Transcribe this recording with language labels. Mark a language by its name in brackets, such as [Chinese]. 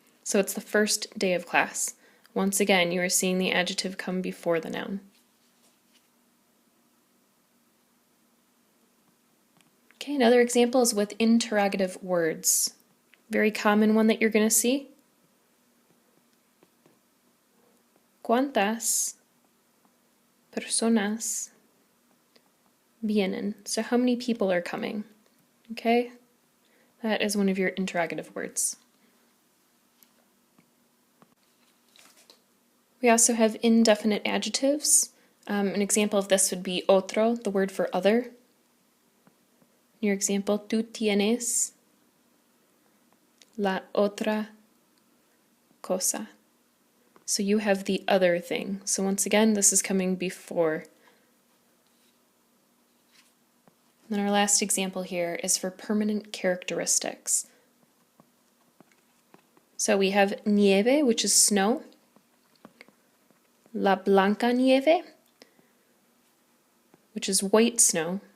[English] So it's the first day of class. Once again, you are seeing the adjective come before the noun. Okay, another example is with interrogative words. Very common one that you're going to see. [Spanish] ¿Cuántas personas vienen? [English] So how many people are coming? Okay, that is one of your interrogative words. We also have indefinite adjectives. An example of this would be otro, the word for other. Your example, [Spanish] tú tienes la otra cosa. [English] So you have the other thing. So once again, this is coming before. Then our last example here is for permanent characteristics. So we have nieve, which is snow. [Spanish] La blanca nieve, [English] which is white snow.